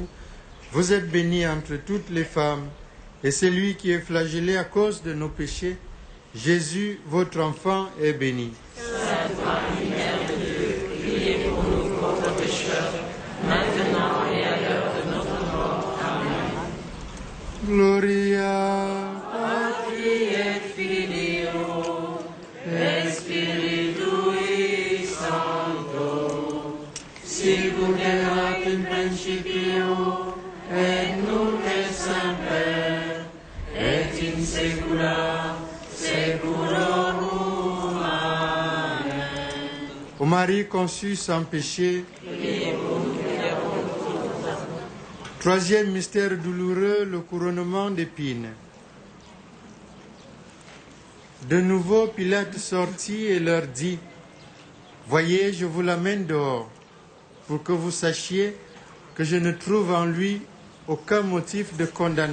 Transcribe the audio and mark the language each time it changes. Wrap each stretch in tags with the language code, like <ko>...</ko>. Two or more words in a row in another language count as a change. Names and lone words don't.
<fr>Vous êtes bénie entre toutes les femmes, et celui qui est flagellé à cause de nos péchés, Jésus, votre enfant, est béni. Sainte Marie, Mère de Dieu, priez pour nous pauvres pécheurs, maintenant et à l'heure de notre mort. Amen.</fr> <la>Gloria Patri et Filio, et Spiritui Sancto, sicut erat in principio, et nunc et semper, et in saecula saeculorum. Amen.</la> <fr>Ô Marie conçue sans péché. Troisième mystère douloureux, le couronnement d'épines. De nouveau, Pilate sortit et leur dit, « Voyez, je vous l'amène dehors, pour que vous sachiez que je ne trouve en lui aucun motif de condamnation.</fr>